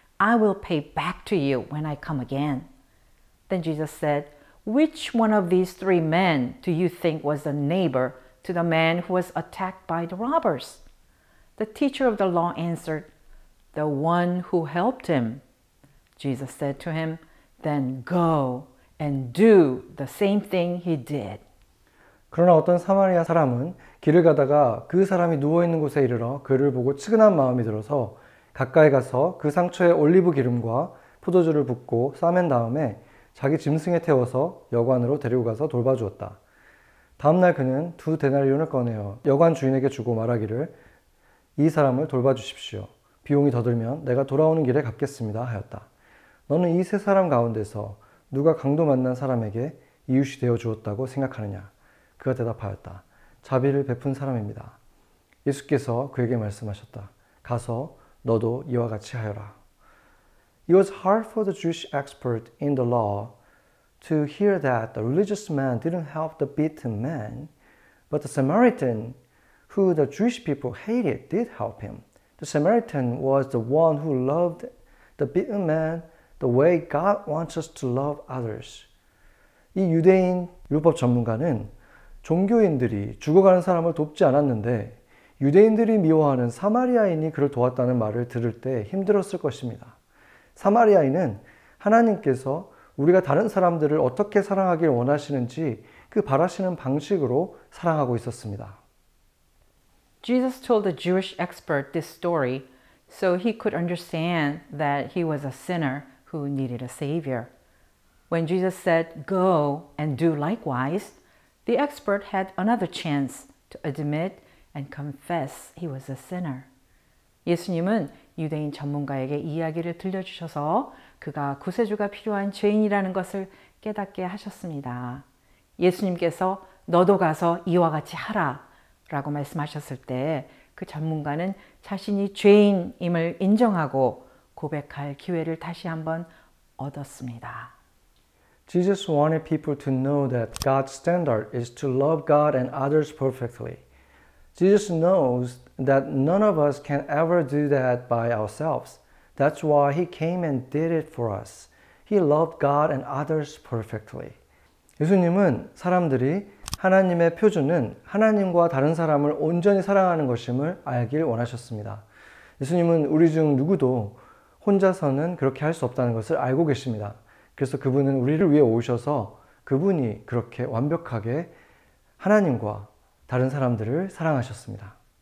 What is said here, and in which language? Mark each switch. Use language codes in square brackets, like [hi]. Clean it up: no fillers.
[en] I will pay back to you when I come again. Then Jesus said, which one of these three men do you think was the neighbor to the man who was attacked by the robbers? The teacher of the law answered, the one who helped him. Jesus said to him, then go and do the same thing he did. [ko] 그러나 어떤 사마리아 사람은 길을 가다가 그 사람이 누워있는 곳에 이르러 그를 보고 측은한 마음이 들어서 가까이 가서 그 상처에 올리브 기름과 포도주를 붓고 싸맨 다음에 자기 짐승에 태워서 여관으로 데리고 가서 돌봐주었다. 다음날 그는 2 데나리온을 꺼내어 여관 주인에게 주고 말하기를 이 사람을 돌봐주십시오. 비용이 더 들면 내가 돌아오는 길에 갚겠습니다 하였다. 너는 이 세 사람 가운데서 누가 강도 만난 사람에게 이웃이 되어 주었다고 생각하느냐? 그가 대답하였다. 자비를 베푼 사람입니다. 예수께서 그에게 말씀하셨다. 가서 너도 이와 같이 하여라. [en] It was hard for the Jewish expert in the law to hear that the religious man didn't help the beaten man, but the Samaritan, who the Jewish people hated, did help him. The Samaritan was the one who loved the beaten man the way God wants us to love others. [ko] 이 유대인 율법 전문가는 종교인들이 죽어가는 사람을 돕지 않았는데 유대인들이 미워하는 사마리아인이 그를 도왔다는 말을 들을 때 힘들었을 것입니다. 사마리아인은 하나님께서 우리가 다른 사람들을 어떻게 사랑하길 원하시는지 그 바라시는 방식으로 사랑하고 있었습니다. [en] Jesus told the Jewish expert this story so he could understand that he was a sinner who needed a savior. When Jesus said, go and do likewise, the expert had another chance to admit and confess he was a sinner. [ko] 예수님은 유대인 전문가에게 이야기를 들려주셔서 그가 구세주가 필요한 죄인이라는 것을 깨닫게 하셨습니다. 예수님께서 너도 가서 이와 같이 하라 라고 말씀하셨을 때 그 전문가는 자신이 죄인임을 인정하고 고백할 기회를 다시 한번 얻었습니다. [en] Jesus wanted people to know that God's standard is to love God and others perfectly. Jesus knows that none of us can ever do that by ourselves. That's why He came and did it for us. He loved God and others perfectly. [ko] 예수님은 사람들이 하나님의 표준은 하나님과 다른 사람을 온전히 사랑하는 것임을 알길 원하셨습니다. 예수님은 우리 중 누구도 혼자서는 그렇게 할 수 없다는 것을 알고 계십니다. 그래서 그분은 우리를 위해 오셔서 그분이 그렇게 완벽하게 하나님과 다른 사람들을 사랑하셨습니다.